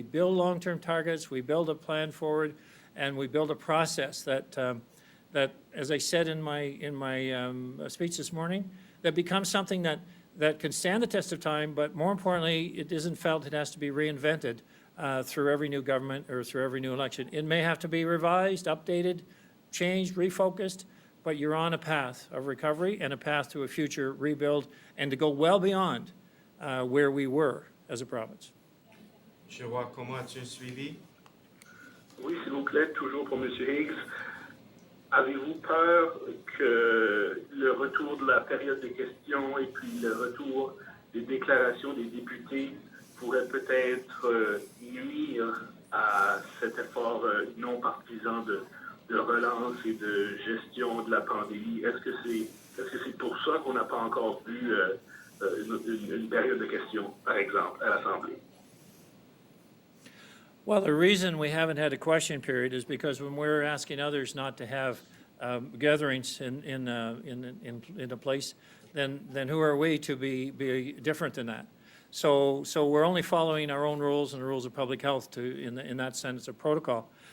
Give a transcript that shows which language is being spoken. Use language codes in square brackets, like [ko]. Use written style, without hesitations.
[en] We build long-term targets, we build a plan forward, and we build a process that, as I said in my speech this morning, that becomes something that can stand the test of time, but more importantly, it isn't felt it has to be reinvented through every new government or through every new election. It may have to be revised, updated, changed, refocused, but you're on a path of recovery and a path to a future rebuild and to go well beyond where we were as a province. [fr] Je vois comment as-tu suivi? Oui, s'il vous plaît, toujours pour M. Higgs. Avez-vous peur que le retour de la période de questions et puis le retour des déclarations des députés pourrait peut-être nuire à cet effort non partisan de relance et de gestion de la pandémie? Est-ce que c'est pour ça qu'on n'a pas encore vu une période de questions, par exemple, à l'Assemblée? [en] Well, the reason we haven't had a question period is because when we're asking others not to have gatherings in a place, then who are we to be different than that? So we're only following our own rules and the rules of public health in that sense of protocol.